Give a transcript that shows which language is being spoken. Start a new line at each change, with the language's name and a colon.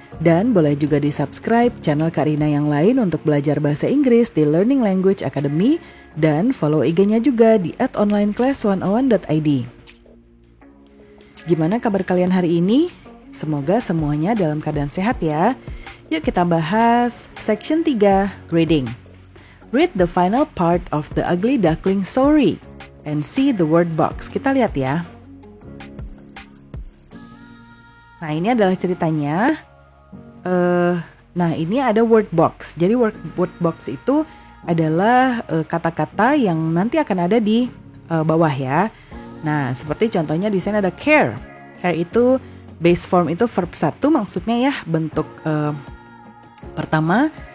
Indonesian: Dan boleh juga di-subscribe channel Kak Rina yang lain untuk belajar bahasa Inggris di Learning Language Academy. Dan follow IG-nya juga di @onlineclass101.id. Gimana kabar kalian hari ini? Semoga semuanya dalam keadaan sehat ya. Yuk kita bahas section 3, Reading.
English: Read the final part of the Ugly Duckling story and see the word box.
Indonesian: Kita lihat ya. Nah, ini adalah ceritanya. Nah, ini ada word box. Jadi word box itu adalah kata-kata yang nanti akan ada di bawah ya. Nah, seperti contohnya di sini ada care. Care itu base form itu verb 1 maksudnya ya, bentuk pertama.